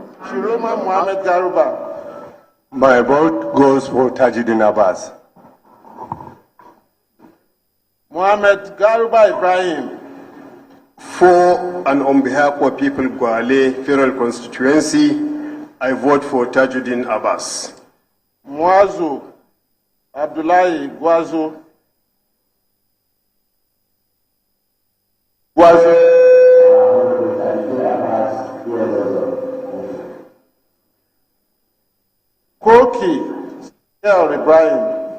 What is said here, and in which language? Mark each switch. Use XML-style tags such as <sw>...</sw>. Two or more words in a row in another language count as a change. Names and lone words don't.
<en>Shiroma Mohammed Garuba. My vote goes for Tajuddin Abbas. Mohammed Garuba Ibrahim. For and on behalf of people Gwale Federal Constituency, I vote for Tajuddin Abbas. Mwazu Abdullahi Gwazu. Koki El Ibrahim.</en>